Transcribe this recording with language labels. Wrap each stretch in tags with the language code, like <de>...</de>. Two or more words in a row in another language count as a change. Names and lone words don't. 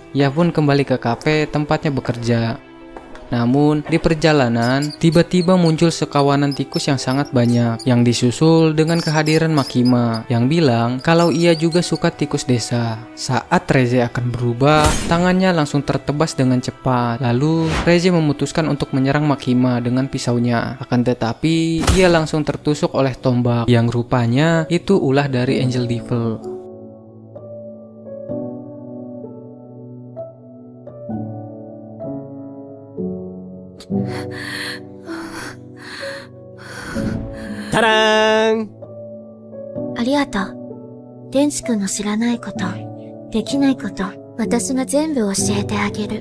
<id>Ia pun kembali ke kafe tempatnya bekerja. Namun, di perjalanan, tiba-tiba muncul sekawanan tikus yang sangat banyak, yang disusul dengan kehadiran Makima, yang bilang kalau ia juga suka tikus desa. Saat Reze akan berubah, tangannya langsung tertebas dengan cepat. Lalu, Reze memutuskan untuk menyerang Makima dengan pisaunya. Akan tetapi, ia langsung tertusuk oleh tombak, yang rupanya itu ulah dari Angel Devil. Ta-da!</id> <ja>ありがとう。天智くんの知らないこと、できないこと、私が全部教えてあげる。</ja>